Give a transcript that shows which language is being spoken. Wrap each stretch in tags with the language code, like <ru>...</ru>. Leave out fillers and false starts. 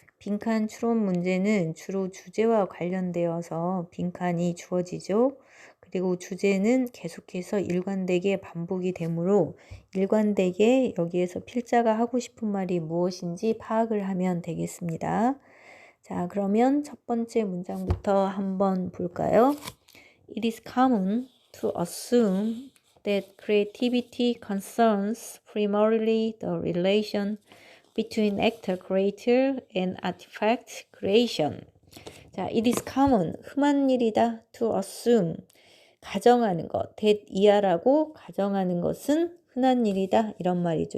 <ko>빈칸 출원 문제는 주로 주제와 관련되어서 빈칸이 주어지죠. 그리고 주제는 계속해서 일관되게 반복이 되므로 일관되게 여기에서 필자가 하고 싶은 말이 무엇인지 파악을 하면 되겠습니다. 자, 그러면 첫 번째 문장부터 한번 볼까요?</ko> <en>It is common to assume that creativity concerns primarily the relation between actor creator and artifact creation.</en> <ko>자,</ko> <en>it is common,</en> <ko>흔한 일이다.</ko> <en>to assume,</en> <ko>가정하는 것. that 이하라고 가정하는 것은 흔한 일이다. 이런 말이죠.</ko>